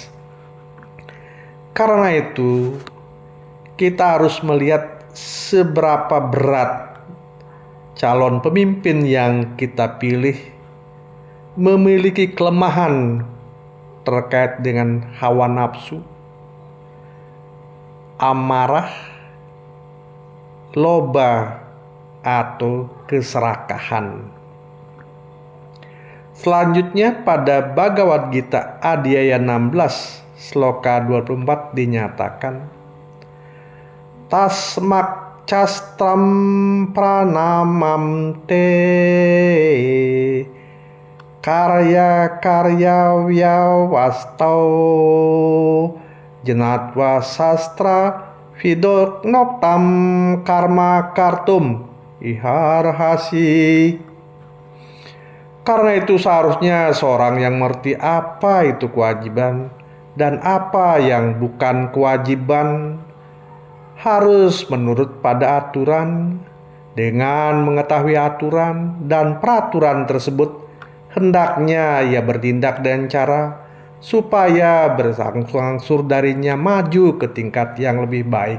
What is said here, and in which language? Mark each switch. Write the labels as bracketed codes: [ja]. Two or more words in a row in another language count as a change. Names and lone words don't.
[id] Karena itu, kita harus melihat seberapa berat calon pemimpin yang kita pilih memiliki kelemahan terkait dengan hawa nafsu, amarah, loba, atau keserakahan. Selanjutnya pada Bhagavad Gita Adhyaya 16 Sloka 24 dinyatakan, [sa] Tasmak castram pranamam te karya karya vyawastau jenatwa sastra vidok noktam karma kartum iharhasi. [id] Karena itu seharusnya seorang yang mengerti apa itu kewajiban dan apa yang bukan kewajiban harus menurut pada aturan. Dengan mengetahui aturan dan peraturan tersebut, hendaknya ia bertindak dengan cara supaya berangsur-angsur darinya maju ke tingkat yang lebih baik.